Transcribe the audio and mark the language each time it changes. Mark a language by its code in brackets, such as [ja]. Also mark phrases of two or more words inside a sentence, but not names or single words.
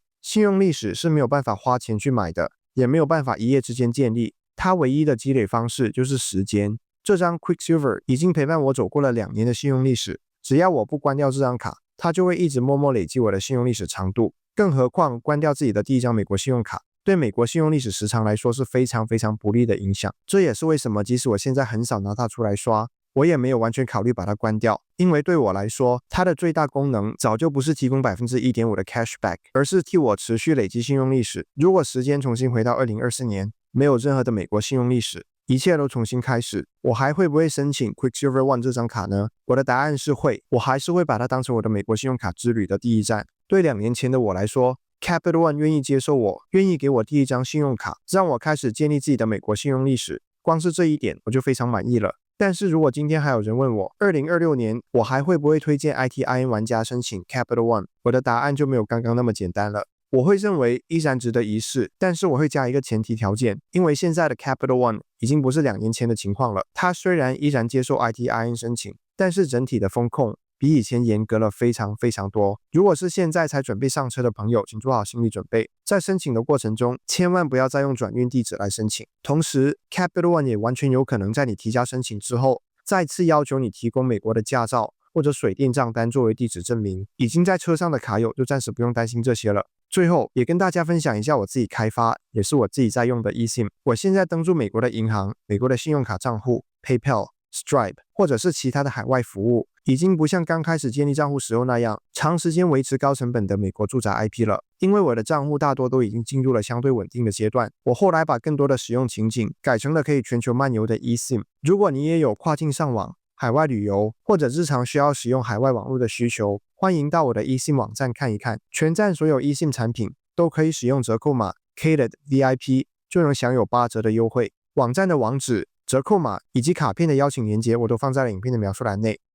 [zh] 信用歷史是沒有辦法花錢去買的，也沒有辦法一夜之間建立，它唯一的積累方式就是時間。這張 Quicksilver 已經陪伴我走過了2年的信用歷史，只要我不關掉這張卡，它就會一直默默累積我的信用歷史長度。更何況關掉自己的第一張美國信用卡，對美國信用歷史時長來說是非常非常不利的影響。這也是為什麼即使我現在很少拿它出來刷，我也沒有完全考慮把它關掉，因為對我來說，它的最大功能早就不是提供 1.5% 的 cashback，而是替我持續累積信用歷史。如果時間重新回到2024年，沒有任何的美國信用歷史，一切都重新開始，我還會不會申請 Quicksilver One 這張卡呢？我的答案是會，我還是會把它當成我的美國信用卡之旅的第一站。對2年前的我來說， Capital One 願意接受我，願意給我第一張信用卡，讓我開始建立自己的美國信用歷史，光是這一點我就非常滿意了。但是如果今天還有人問我，2026年我還會不會推薦 ITIN 玩家申請 Capital One， 我的答案就沒有剛剛那麼簡單了。我會認為依然值得一試，但是我會加一個前提條件，因為現在的 Capital One 已經不是2年前的情況了。它雖然依然接受 ITIN 申請，但是整體的風控比以前嚴格了非常非常多。如果是現在才準備上車的朋友，請做好心理準備，在申請的過程中，千萬不要再用轉運地址來申請。同時 Capital One 也完全有可能在你提交申請之後，再次要求你提供美國的駕照或者水電賬單作為地址證明。已經在車上的卡友就暫時不用擔心這些了。最後也跟大家分享一下我自己開發，也是我自己在用的 eSIM。我現在登入美國的銀行、美国的信用卡賬戶、PayPal、Stripe 或者是其他的海外服務，已經不像剛開始建立賬戶時候那樣長時間維持高成本的美國住宅 IP 了。因為我的賬戶大多都已經進入了相對穩定的階段，我後來把更多的使用情景改成了可以全球漫遊的 eSIM。如果你也有跨境上網、海外旅遊或者日常需要使用海外網絡的需求，歡迎到我的 eSIM 網站看一看，全站所有 eSIM 產品都可以使用折扣碼 KATED-VIP 就能享有8折的優惠。網站的網址、折扣碼以及卡片的邀請鏈接我都放在了影片的描述欄內。